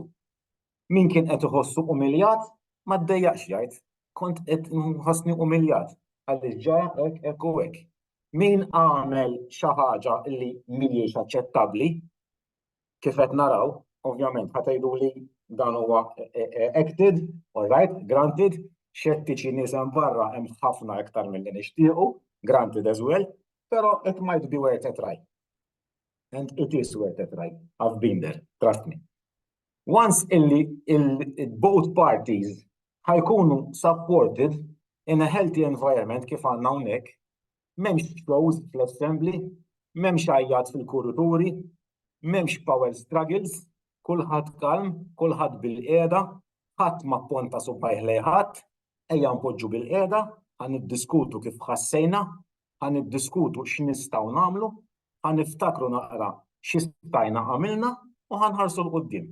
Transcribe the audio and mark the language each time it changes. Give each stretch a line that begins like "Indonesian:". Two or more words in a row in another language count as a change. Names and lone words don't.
Maltese: Min kien qed iħossu umiljat ma ddejjaqx jgħid, kont qed nħossni umiljat għaliex ġara hekk u hekk. Min għamel xi ħaġa li mhijiex aċċettabbli, kif qed naraw, ovvjament ħatgħidu li dan huwa
English: acted, all right, granted,
Maltese: xettiċi nies hemm barra hemm ħafna iktar milli nixtiequ,
English: granted as well, però it might be worth a try. And it is worth a try. I've been there, trust me. Once both parties ħajkunu supported in a healthy environment
Maltese: kif għandna hawnhekk, m'hemmx shows fl-assembly, m'hemmx għajjat fil-kurituri, m'hemmx
English: power struggles,
Maltese: kulħadd kalm, kulħadd bil-qiegħda, ħadd ma pponta subajh lejn ħadd, ejja npoġġu bil-qiegħda, ħaniddiskutu kif ħassejna, ħaniddiskutu x'nistgħu nagħmlu, ħaniftakru naqra x'istajna għamilna u ħanħarsu l-qudiem.